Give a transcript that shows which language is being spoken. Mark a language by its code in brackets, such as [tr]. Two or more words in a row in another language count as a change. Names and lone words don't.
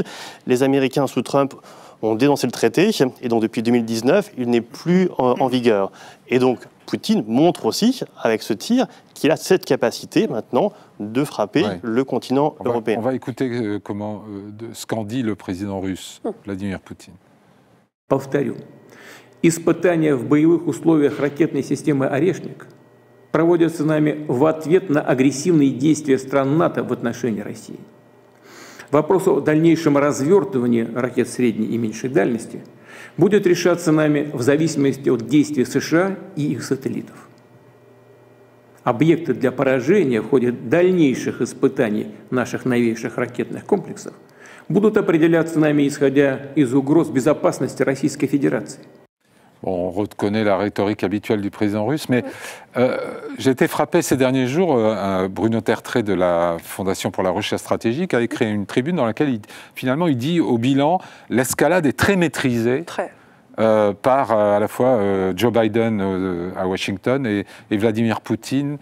[fr] Les Américains, sous Trump, ont dénoncé le traité, et donc depuis 2019, il n'est plus en vigueur. Et donc, Poutine montre aussi, avec ce tir, qu'il a cette capacité maintenant de frapper le continent européen. On va écouter ce qu'en dit le président russe, Vladimir Poutine. [ru] Повторю. Испытания в боевых условиях ракетной системы «Орешник» проводятся нами в ответ на агрессивные действия стран НАТО в отношении России. Вопрос о дальнейшем развертывании ракет средней и меньшей дальности будет решаться нами в зависимости от действий США и их сателлитов. Объекты для поражения в ходе дальнейших испытаний наших новейших ракетных комплексов будут определяться нами, исходя из угроз безопасности Российской Федерации. [fr] Bon, on reconnaît la rhétorique habituelle du président russe, mais j'ai été frappé ces derniers jours. Bruno Tertrais de la Fondation pour la recherche stratégique a écrit une tribune dans laquelle finalement il dit au bilan l'escalade est très maîtrisée par à la fois Joe Biden à Washington et Vladimir Poutine.